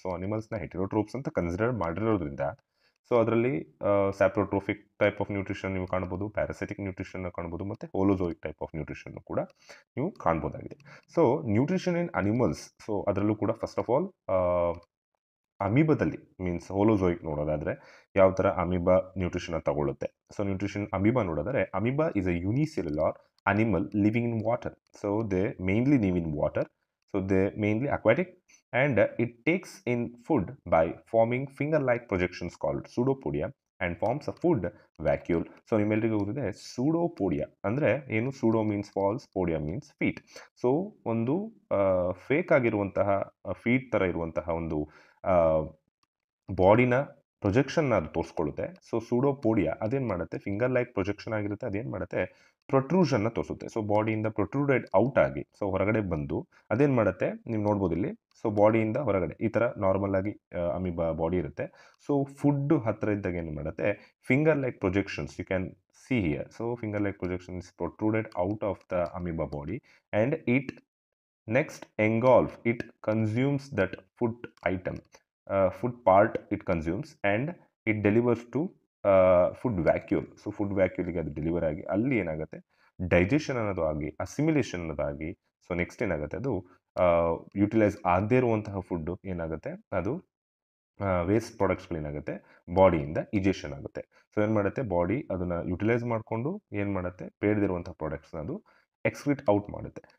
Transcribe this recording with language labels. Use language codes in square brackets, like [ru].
[kn] So ಅನಿಮಲ್ಸ್ನ ಹೆಟೆರೋಟ್ರೋಪ್ಸ್ ಅಂತ consider ಮಾಡಿರೋದ್ರಿಂದ so ಅದರಲ್ಲಿ ಸ್ಯಾಪ್ರೋಟ್ರೋಫಿಕ್ ಟೈಪ್ ಆಫ್ ನ್ಯೂಟ್ರಿಷನ್ ನೀವು ಕಾಣ್ಬೋದು, ಪ್ಯಾರಾಸಿಟಿಕ್ ನ್ಯೂಟ್ರಿಷನ್ ಕಾಣ್ಬೋದು, ಮತ್ತು ಹೋಲೋಝೋಯಿಕ್ ಟೈಪ್ ಆಫ್ ನ್ಯೂಟ್ರಿಷನ್ ಕೂಡ ನೀವು ಕಾಣ್ಬೋದಾಗಿದೆ. ಸೊ ನ್ಯೂಟ್ರಿಷನ್ ಇನ್ ಅನಿಮಲ್ಸ್, ಸೊ ಅದರಲ್ಲೂ ಕೂಡ ಫಸ್ಟ್ ಆಫ್ ಆಲ್ ಅಮೀಬದಲ್ಲಿ, ಮೀನ್ಸ್ ಹೋಲೋಝೋಯಿಕ್ ನೋಡೋದಾದರೆ ಯಾವ ಥರ amoeba nutrition ತಗೊಳ್ಳುತ್ತೆ. [en] So nutrition amoeba ನೋಡೋದಾದರೆ, amoeba is a unicellular animal living in water. So they mainly live in water. So they mainly aquatic, and it takes in food by forming finger-like projections called pseudopodia and forms a food vacuole. [kn] So ನಿಮ್ಮೆಲ್ಲರಿಗೂ ಗೊತ್ತಿದೆ ಸೂಡೋಪೋಡಿಯಾ ಅಂದರೆ ಏನು. [en] Pseudo means false, podia means feet. [kn] So ಒಂದು fake ಆಗಿರುವಂತಹ feet ಥರ ಇರುವಂತಹ ಒಂದು ಬಾಡಿನ ಪ್ರೊಜೆಕ್ಷನ್ನ ಅದು ತೋರಿಸ್ಕೊಳ್ಳುತ್ತೆ. ಸೊ ಸೂಡೋಪೋಡಿಯಾ ಅದೇನು ಮಾಡುತ್ತೆ, ಫಿಂಗರ್ ಲೈಕ್ ಪ್ರೊಜೆಕ್ಷನ್ ಆಗಿರುತ್ತೆ, ಅದೇನು ಮಾಡುತ್ತೆ, ಪ್ರೊಟ್ರೂಷನ್ನ ತೋರಿಸುತ್ತೆ. ಸೊ ಬಾಡಿಯಿಂದ ಪ್ರೊಟ್ರೂಡೆಡ್ ಔಟ್ ಆಗಿ, ಸೊ ಹೊರಗಡೆ ಬಂದು ಅದೇನು ಮಾಡುತ್ತೆ, ನೀವು ನೋಡ್ಬೋದು ಇಲ್ಲಿ. ಸೊ ಬಾಡಿಯಿಂದ ಹೊರಗಡೆ ಈ ಥರ ನಾರ್ಮಲ್ ಆಗಿ ಅಮೀಬಾ ಬಾಡಿ ಇರುತ್ತೆ. ಸೊ ಫುಡ್ ಹತ್ತಿರ ಇದ್ದಾಗ ಏನು ಮಾಡುತ್ತೆ, finger like projections [en] You can see here. So finger like projection is protruded out of the amoeba body, and it next engulf, it consumes that food item, food part it consumes, and it delivers to food vacuole. [kn] So food ವ್ಯಾಕ್ಯೂಲಿಗೆ ಅದು deliver ಆಗಿ ಅಲ್ಲಿ ಏನಾಗುತ್ತೆ, digestion ಅನ್ನೋದು ಆಗಿ, assimilation ಅನ್ನೋದಾಗಿ, so next ಏನಾಗುತ್ತೆ, ಅದು utilise ಆಗದೇ ಇರುವಂತಹ ಫುಡ್ಡು ಏನಾಗುತ್ತೆ, ಅದು ವೇಸ್ಟ್ ಪ್ರಾಡಕ್ಟ್ಸ್ಗಳೇನಾಗುತ್ತೆ ಬಾಡಿಯಿಂದ ಇಜೆಷನ್ ಆಗುತ್ತೆ. ಸೊ ಏನು ಮಾಡುತ್ತೆ, ಬಾಡಿ ಅದನ್ನು ಯುಟಿಲೈಸ್ ಮಾಡಿಕೊಂಡು ಏನು ಮಾಡುತ್ತೆ, ಬೇಡದಿರುವಂಥ ಪ್ರಾಡಕ್ಟ್ಸ್ನ ಅದು ಎಕ್ಸ್ಕ್ರೀಟ್ ಔಟ್ ಮಾಡುತ್ತೆ.